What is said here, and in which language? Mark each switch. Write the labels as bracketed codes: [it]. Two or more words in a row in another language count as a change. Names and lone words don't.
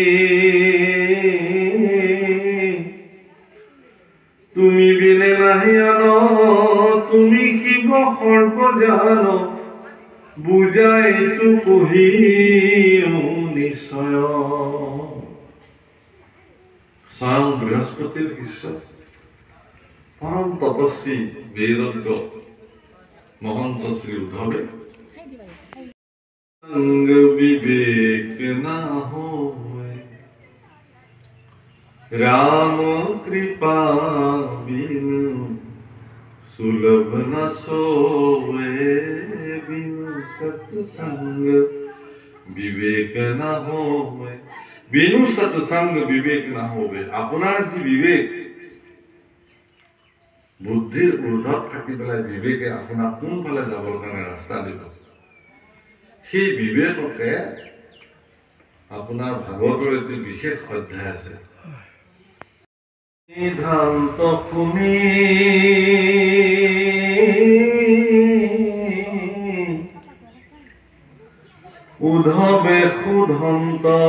[as] তুমি বিনে নাহি আন তুমি শিৱ সৰ্ব জান বুজাইতো কহি নিশ্চয় স্বয়ং বৃহস্পতিৰ শিষ্য পৰম তপস্বী বেদজ্ঞ মহন্ত শ্ৰী উদ্ধৱে [hi] संग विवेक न होए राम कृपा बिनु सुलभ न सोए बिनु सत्संग विवेक न होए बिनु सत्संग विवेक न होए [as] আপোনাৰ যি বিবেক বুদ্ধিৰ ঊৰ্ধত থাকি পেলাই বিবেকে আপোনাক কোনফালে যাবৰ কাৰণে ৰাস্তা দিব সেই বিবেককে আপোনাৰ ভাগৱতৰ এটি বিশেষ অধ্যায় আছে সিদ্ধান্ত শুনি উদ্ধৱে শুধন্ত